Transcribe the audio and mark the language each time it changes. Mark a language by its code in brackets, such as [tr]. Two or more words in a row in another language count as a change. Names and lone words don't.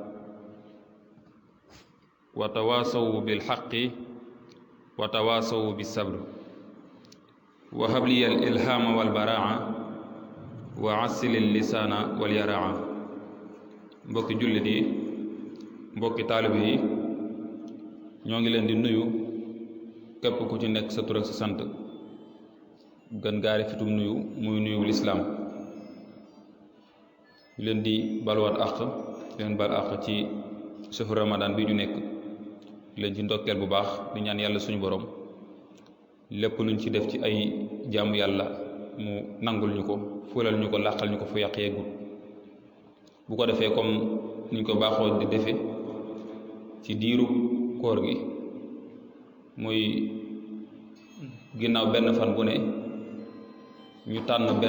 [ar] وتواصوا بالحق وتواصوا بالصبر وهب لي الإلهام والبراعة وعسل اللسان واليراعة. [wo] mbokki jullit yi mbokki taalib yi ñoo ngi leen di nuyu képp ku ci nekk sa tur ak sa sant gën gaari fitum nuyu muy nuyu lislaam leen di balwaat àq leen bal àq ci sëfu ramadan bi ñu nekk leen ci ndokkeel bu baax di ñaan yàlla suñu borom lépp luñ ci def ci ay jaamu yàlla mu nangul ñu ko fulal ñu ko làqal ñu ko fu yàq yeggul bu ko defee comme niñ ko baaxoo di defe ci diiru koor gi muy ginnaaw benn fan bu ne ñu tànn